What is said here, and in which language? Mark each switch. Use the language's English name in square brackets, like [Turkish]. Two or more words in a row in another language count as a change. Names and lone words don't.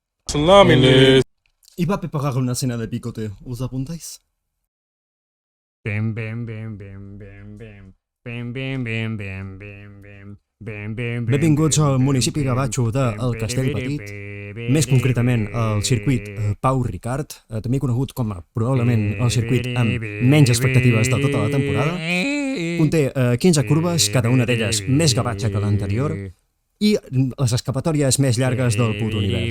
[Spanish] Láminas. Iba a preparar una cena de picote. ¿Os apuntáis? Bim, bim, bim, bim, bim, bim. Bim, bim, bim, bim, bim, bim. [Catalan] Benvinguts al municipi gavatxo del Castell Petit, més concretament al circuit Pau Ricard, també conegut com a probablement el circuit amb menys expectatives de tota la temporada. Conté 15 curves, cada una d'elles més gavatxa que l'anterior, i les escapatòries més llargues del puto univers.